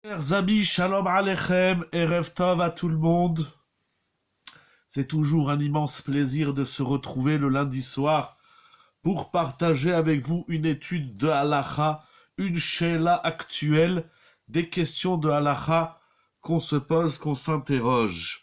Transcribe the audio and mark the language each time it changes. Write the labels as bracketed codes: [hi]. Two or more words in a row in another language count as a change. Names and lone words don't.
[fr] Chers amis, [he] שלום עליכם ערב טוב [fr] à tout le monde. C'est toujours un immense plaisir de se retrouver le lundi soir pour partager avec vous une étude de halacha, une sheila actuelle, des questions de halacha qu'on se pose, qu'on s'interroge.